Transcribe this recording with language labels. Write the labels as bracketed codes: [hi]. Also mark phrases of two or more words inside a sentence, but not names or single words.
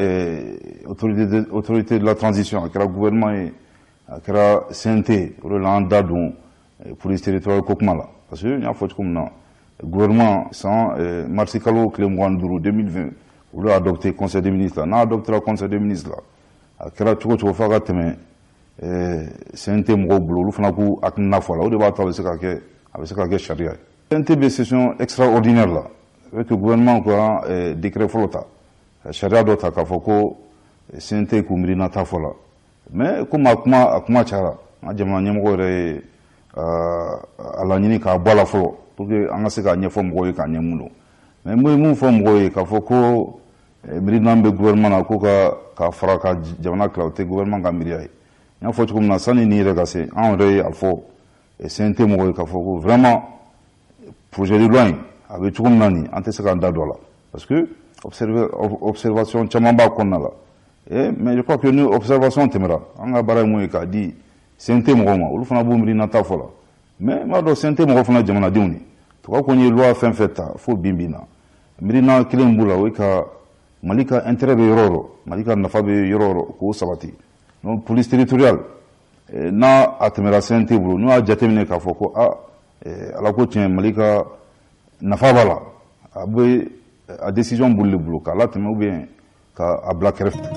[fr] la autorité de la transition [bm] a kɛra gouvernement ye a kɛra CNT o de la an da don [fr] police territoriale [bm] ko kuma la parce que n y'a fɔ cogo min na gouvernement marsi kalo tile 25 2020 olu y'a adopté [fr] conseil des ministres [bm] la n'a adopté [fr] conseil des ministres [bm] la a kɛra cogo cogo f'a ka tɛmɛ CNT mɔgɔw bolo olu fana k'u hakilina fɔ a la o de b'a to a bɛ se ka kɛ sariya ye CNT bɛ [fr] session extraordinaire [bm] la [fr] avec le gouvernement [bm] ka décret fɔlɔ ta sariya dɔ ta k'a fɔ ko CNT k'u miirina ta fɔ la mais komi a kuma cayara an ka jamana ɲɛmɔgɔ yɛrɛ ye a laɲini k'a bɔ a la fɔlɔ [fr] pour que [bm] an ka se k'a ɲɛfɔ mɔgɔw ye k'a ɲɛ mun don mais n bɛ mun fɔ mɔgɔw ye k'a fɔ ko miirina bɛ gouvernement na ko ka fara ka jamana tila o tɛ gouvernement ka miiriya ye n y'a fɔ cogo min na sani nin yɛrɛ ka se an yɛrɛ ye a fɔ CNT mɔgɔw ye k'a fɔ ko [fr] vraiment projet de loi [bm] in a bɛ cogo min na nin an tɛ se k'an da don a la [fr] parce que observation [bm] caman b'a kɔnɔna la [fr] mais je crois que [bm] ni observation tɛmɛra an ka baara ye mun ye k'a di CNT mɔgɔw ma olu fana b'u miirina ta fɔ la mais n b'a dɔn CNT mɔgɔw fana jamanadenw de tubabu ko n ye loi fɛn fɛn ta fo bi na miirina kelen b'u la o ye ka Mali ka intérêt bɛ yɔrɔ o yɔrɔ Mali ka nafa bɛ yɔrɔ o yɔrɔ k'o sabati donc [fr] police territoriale [bm] n'a a tɛmɛra CNT bolo n'u y'a jateminɛ k'a fɔ ko ala ko tiɲɛ Mali ka nafa b'a la a bɛ a décision b'olu de bolo k'a latɛmɛ [fr] ou bien [bm] k'a bila kɛrɛfɛ.